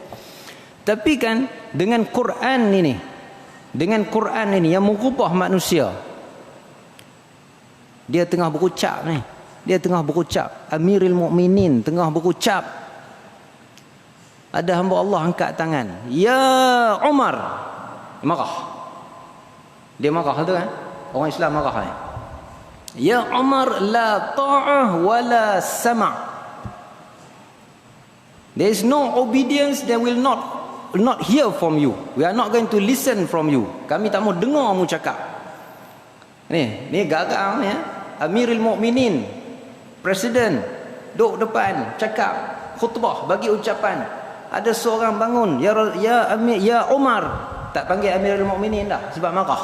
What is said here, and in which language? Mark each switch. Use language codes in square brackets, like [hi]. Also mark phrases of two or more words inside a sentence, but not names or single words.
[ms] Tapi kan dengan Quran ini yang mengubah manusia, dia tengah berucap ni, Amirul Mukminin tengah berucap, ada hamba Allah angkat tangan, ya Umar, marah. Dia marah tu kan, orang Islam marah ni. [ar] يا عمر، لا طاعة ولا سماع'. [en] There is no obedience, there will not hear from you. We are not going to listen from you. [ms] Kami tak mau dengar mu cakap. Ni garang ni, Amirul Mukminin, presiden, duduk depan, cakap, khutbah, bagi ucapan. Ada seorang bangun, ya Umar, tak panggil Amirul Mukminin dah sebab marah.